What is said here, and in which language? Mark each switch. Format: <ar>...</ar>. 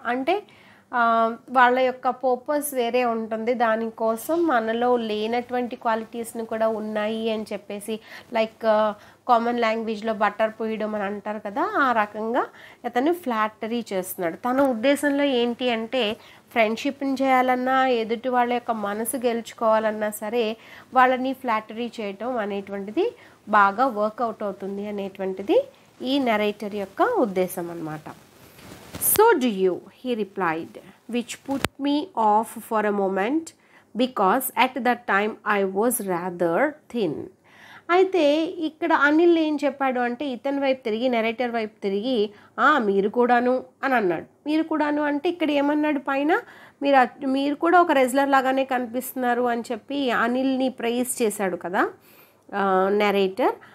<te>అంటే వాళ్ళ యొక్క పర్పస్ వేరే ఉంటుంది, దానికోసం మనలో లేనటువంటి క్వాలిటీస్ని కూడా ఉన్నాయి అని చెప్పేసి, లైక్ కామన్ లాంగ్వేజ్లో బటర్ పోయడం అని అంటారు కదా, ఆ రకంగా అతను ఫ్లాటరీ చేస్తున్నాడు. తన ఉద్దేశంలో ఏంటి అంటే ఫ్రెండ్షిప్ని చేయాలన్నా, ఎదుటి వాళ్ళ యొక్క మనసు గెలుచుకోవాలన్నా సరే వాళ్ళని ఫ్లాటరీ చేయటం అనేటువంటిది బాగా వర్కౌట్ అవుతుంది అనేటువంటిది ఈ నెరేటర్ యొక్క ఉద్దేశం అన్నమాట.</te> <en>So do you, he replied, which put me off for a moment because at that time I was rather thin.</en> <te>అయితే ఇక్కడ అనిల్ ఏం చెప్పాడు అంటే ఇతని వైపు తిరిగి, నెరేటర్ వైపు తిరిగి మీరు కూడాను అని అన్నాడు. మీరు కూడాను అంటే ఇక్కడ ఏమన్నాడు, పైన మీరు కూడా ఒక రెజ్లర్ లాగానే కనిపిస్తున్నారు అని చెప్పి అనిల్ని ప్రైజ్ చేశాడు కదా నెరేటర్.</te>